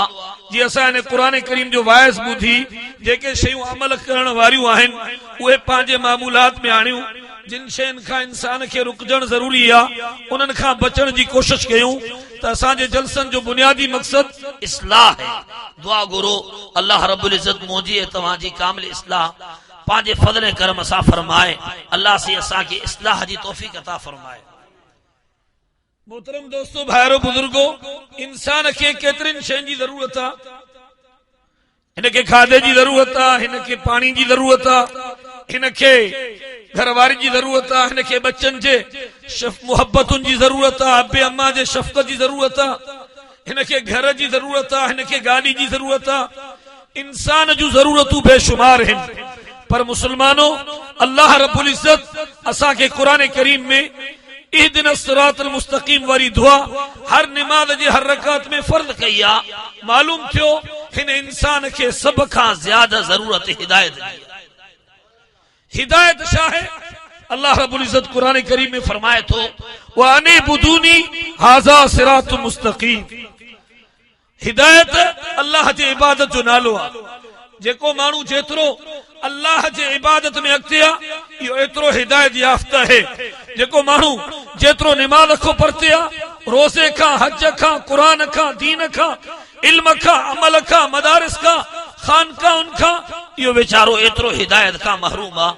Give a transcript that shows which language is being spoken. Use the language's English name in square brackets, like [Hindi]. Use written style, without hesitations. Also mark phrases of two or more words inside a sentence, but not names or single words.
[Sindhi] जी असां हिन क़ुरान करीम जो वाइस ॿुधी जेके शयूं अमल करण वारियूं आहिनि उहे पंहिंजे मामूलात में आणियूं, जिन शयुनि खां इंसान खे रुकजण ज़रूरी आहे उन्हनि खां बचण जी कोशिश कयूं त असांजे जलसनि जो बुनियादी मक़सद इस्लाह है। दुआ गुरु [Arabic] الله رب العزة [Sindhi] मुझे तव्हांजी कामिल इस्लाह पांजे फज़ल करम सां फरमाए। अल्लाह से असांखे इस्लाह जी तौफीक अता फरमाए। मोहतरम दोस्तों, भाइरो बुजुर्गो, इंसान खे केतिरनि शयुनि जी ज़रूरत आहे। हिनखे खाधे जी ज़रूरत आहे, हिनखे पाणी जी ज़रूरत आहे, हिनखे घरवारी जी ज़रूरत आहे, हिनखे बच्चनि जे मुहबतुनि जी ज़रूरत आहे, अबे अम्मा जे शफ़क़त जी ज़रूरत आहे, हिनखे घर जी ज़रूरत आहे, हिनखे गाॾी जी ज़रूरत आहे। इंसान जूं ज़रूरतूं बेशुमार आहिनि, पर मुसलमानो [Arabic] الله رب العزة [Sindhi] असांखे क़ुरान करीम में [Arabic] اهدنا الصراط المستقيم [Sindhi] वारी दुआ हर निमाज़ जे हर रकात में फर्ज़ कई आहे। मालूम थियो हिन इंसान खे सभ खां ज़्यादा ज़रूरत हिदायत जी आहे। हिदायत छा है? [Arabic] الله رب العزة [Sindhi] कुरान करीम में फरमाए थो [Arabic] وأن اعبدوني هذا صراط مستقيم. [Sindhi] हिदायत अल्लाह जे इबादत जो नालो आहे। जेको माण्हू जेतिरो अल्लाह जे इबादत में अॻिते आहे इहो एतिरो हिदायत याफ़्ता है। जेको माण्हू जेतिरो निमाज़ खां परते आहे, रोज़े खां, हज खां, क़ुरान खां, दीन खां, इल्म खां, अमल खां, मदारिस खां, खानकाहुनि खां, इहो वेचारो एतिरो हिदायत खां महरूम आहे।